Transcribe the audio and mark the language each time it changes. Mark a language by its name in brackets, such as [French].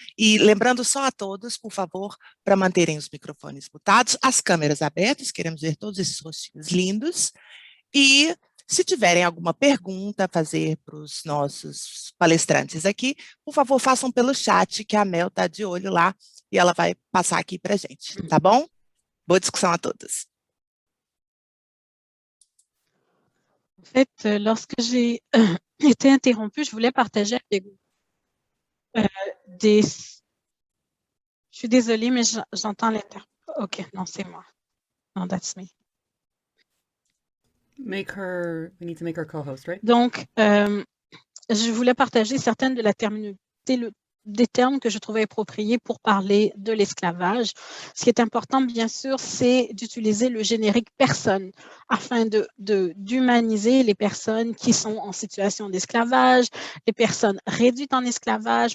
[Portuguese] E lembrando só a todos, por favor, para manterem os microfones mutados, as câmeras abertas, queremos ver todos esses rostinhos lindos, e se tiverem alguma pergunta a fazer para os nossos palestrantes aqui, por favor, façam pelo chat, que a Mel está de olho lá e ela vai passar aqui para a gente, tá bom? Boa discussão a todos. [French] En fait, lorsque j'ai été interrompue, je voulais partager avec vous des... Je suis désolée, mais j'entends l'inter... OK, non, c'est moi. Non, [English] that's me. We need to make her co-host, right? [French] Donc, je voulais partager certaines de la terminologie, des termes que je trouvais appropriés pour parler de l'esclavage. Ce qui est important, bien sûr, c'est d'utiliser le générique personne afin d'humaniser les personnes qui sont en situation d'esclavage, les personnes réduites en esclavage.